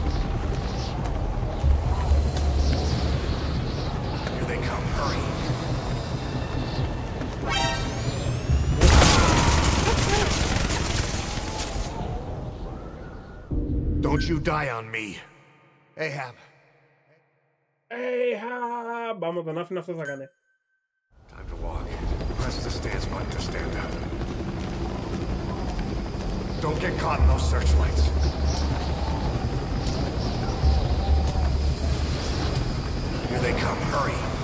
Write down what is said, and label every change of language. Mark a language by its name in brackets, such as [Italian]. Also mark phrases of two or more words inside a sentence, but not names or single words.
[English] Here they come. Hurry. Don't you die on me. Ahab. Ahab. [Greek] Άμα τον άφηνε αυτό θα κάνει. [English] Time to walk. Press the stance button to stand up. Don't get caught in those searchlights. Here they come. Hurry.